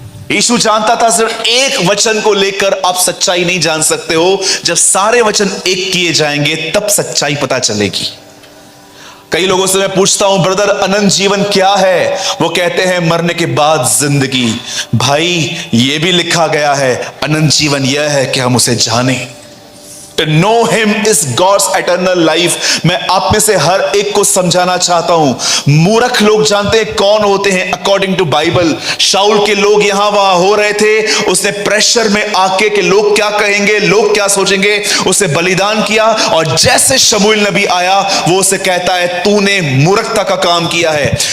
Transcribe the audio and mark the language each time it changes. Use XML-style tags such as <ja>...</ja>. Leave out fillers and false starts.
<hi>यीशु जानता था सिर्फ एक वचन को लेकर आप सच्चाई नहीं जान सकते हो, जब सारे वचन एक किए जाएंगे तब सच्चाई पता चलेगी। कई लोगों से मैं पूछता हूं ब्रदर अनंत जीवन क्या है? वो कहते हैं मरने के बाद जिंदगी। भाई ये भी लिखा गया है, अनंत जीवन यह है कि हम उसे जाने।</hi> <en>To know him is God's eternal life।</en> <hi>मैं आप में से हर एक को समझाना चाहता हूं, मूर्ख लोग जानते हैं कौन होते हैं</hi> <en>According to Bible.</en> <hi>शाऊल के लोग यहां वहां हो रहे थे, उसने प्रेशर में आके कि लोग क्या कहेंगे, लोग क्या सोचेंगे, उसे बलिदान किया। और जैसे शमूएल नबी आया वो उसे कहता है तूने मूर्खता का काम किया है।</hi>